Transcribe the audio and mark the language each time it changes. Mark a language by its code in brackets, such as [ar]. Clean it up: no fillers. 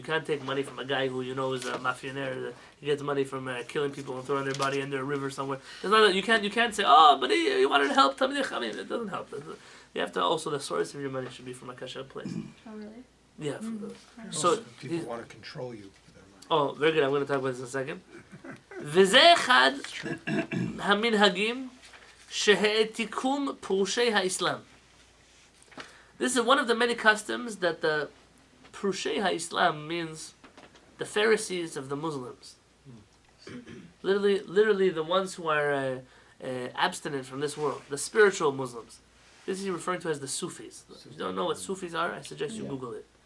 [en] You can't take money from a guy who you know is a mafionaire. He gets money from killing people and throwing their body into a river somewhere. There's not you can't say, oh, but he wanted to help. I mean, it doesn't help. You have to also, the source of your money should be from a kasher place. Oh, really? Yeah. Also, people want to control you with their money. Oh, very good. I'm going to talk about this in a second. [he] וזה אחד המנהגים שהעתיקום פרושי האסלאם. [en] This is one of the many customs that the Prushei HaIslam means the Pharisees of the Muslims. Literally the ones who are abstinent from this world, the spiritual Muslims. This is referring to as the Sufis. If you don't know what Sufis are, I suggest you Google it.